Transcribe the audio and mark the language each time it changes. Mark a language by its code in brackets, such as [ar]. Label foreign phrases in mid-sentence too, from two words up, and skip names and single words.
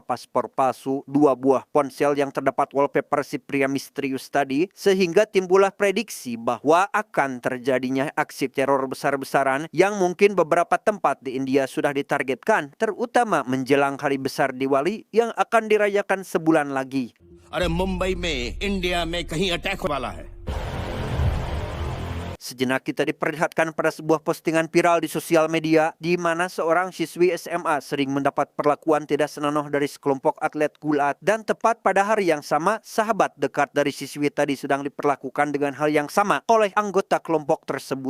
[id] paspor palsu, 2 buah ponsel yang terdapat wallpaper si pria misterius tadi, sehingga timbullah prediksi bahwa akan terjadinya aksi teror besar-besaran yang mungkin beberapa tempat di India sudah ditargetkan, terutama menjelang hari besar Diwali yang akan dirayakan sebulan lagi. [hi] Mumbai में इंडिया में कहीं अटैक वाला है. [id] Sejenak kita diperlihatkan pada sebuah postingan viral di sosial media di mana seorang siswi SMA sering mendapat perlakuan tidak senonoh dari sekelompok atlet gulat, dan tepat pada hari yang sama sahabat dekat dari siswi tadi sedang diperlakukan dengan hal yang sama oleh anggota kelompok tersebut.